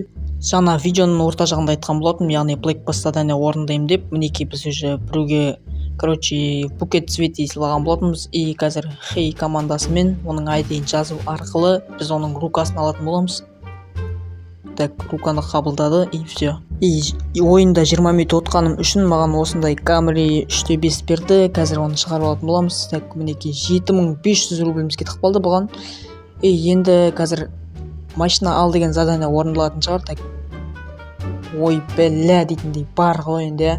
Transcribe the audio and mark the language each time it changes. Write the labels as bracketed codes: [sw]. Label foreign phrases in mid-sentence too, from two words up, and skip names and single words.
[kk] Жаңа видеоның орта жағында айтқан болатынмын, яғни Blackbass задания орындаймын деп. Мінекей біз уже біреуге [ru] букет цвети [kk] сыйлаған болатынбыз. И қазір хей командасымен оның айдиін жазу арқылы біз оның рукасын алатын боламыз. Так, руканы қабылдады [ru] и все. [kk] И ойында 20 минут отқаным үшін маған осындай Camry 3/5 берді. Қазір оны шығарып алатын боламыз. Так, мінекей 7500 рубліміз кетіп қалды бұған. И енді қазір машина ал деген задания орындалатын шығар. Так, ой бәлә дейтіндей бар ғой енді.